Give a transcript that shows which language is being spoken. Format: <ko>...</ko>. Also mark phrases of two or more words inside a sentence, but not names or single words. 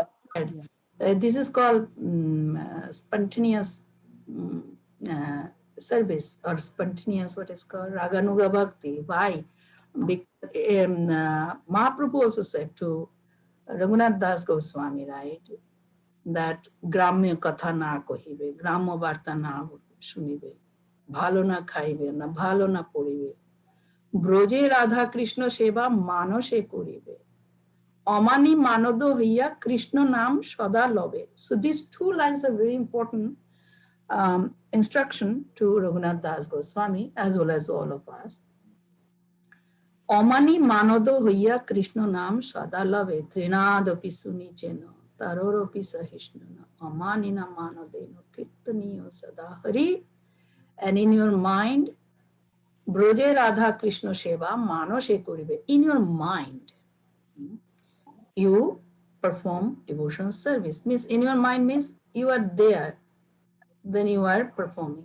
<en>said, this is called spontaneous service or spontaneous, what is called Raganuga Bhakti. Why? Because Mahaprabhu also said to Raghunath Das Goswami, right, that</en> <bn>গ্রাম্য কথা না কহিবে, গ্রাম্য বার্তা না শুনিবে, ভালো না খাইবে, না ভালো না পরিবে, ব্রজে রাধা কৃষ্ণ সেবা মানসে করিবে অমানি মানদ হইয়া কৃষ্ণ নাম সদা লবে.</bn> <en>So these two lines are very important instruction to Raghunath Das Goswami as well as all of us.</en> <bn>অমানি মানদ হইয়া কৃষ্ণ নাম সদা লবে</bn> <sa>ত্রিনাদপি সুনিচেন তারোরপি সহিষ্ণুন অমানিনা মানদেন কীর্তনীয় সদা হরি.</sa> <en>And in your mind</en> <bn>ব্রজে রাধা কৃষ্ণ সেবা মানসে করিবে.</bn> <en>In your mind, you perform devotional service. Means in your mind means you are there, then you are performing.</en>